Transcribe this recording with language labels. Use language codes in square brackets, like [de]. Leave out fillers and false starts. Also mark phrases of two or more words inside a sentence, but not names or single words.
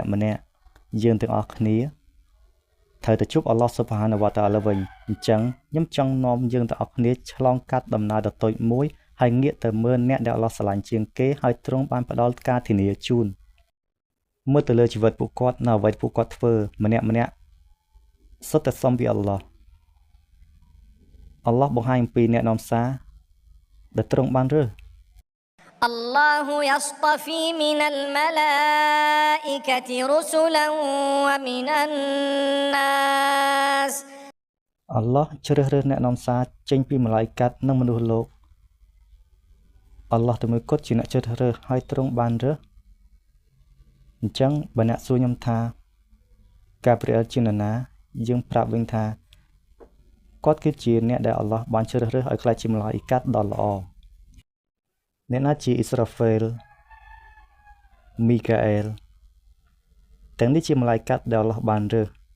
[km] យើងទាំងអស់គ្នាត្រូវទៅជួបអល់ឡោះ [ar] سبحانه وتعالى [km] វិញអញ្ចឹងខ្ញុំចង់នាំយើងទាំងអស់គ្នាឆ្លងកាត់ដំណើរដ៏តូចមួយហើយងាកទៅមើលអ្នកដែលអល់ឡោះស្រឡាញ់ជាងគេហើយទ្រង់បានផ្ដល់ការធានាជូនមើលទៅលើជីវិតពួកគាត់នៅអ្វីពួកគាត់ធ្វើម្នាក់សុទ្ធតែសុំពីអល់ឡោះអល់ឡោះបង្ហាញអំពីអ្នកនាំសារដែលទ្រង់បានរើស [ar] الله يصطفي من الملائكة رسلا ومن الناس [km] អល់ឡោះជ្រើសរើសអ្នកនាំសារចេញពីម៉ាឡៃកាត់និងមនុស្សលោកអល់ឡោះតែមួយគត់ជាអ្នកជ្រើសរើសហើយទ្រង់បានរើសអញ្ចឹងបើអ្នកសួរខ្ញុំថាកាព្រីអែលជានរណាយើងប្រាប់វិញថាគាត់គឺជាអ្នកដែលអល់ឡោះបានជ្រើសរើសឲ្យក្លាយជាម៉ាឡៃកាត់ដ៏ល្អអ្នកណាជាអ៊ីស្រាហ្វែលមីកាអែលទាំងនេះជាម៉ាឡៃកាត់ដែលអល់ឡោះបានរើស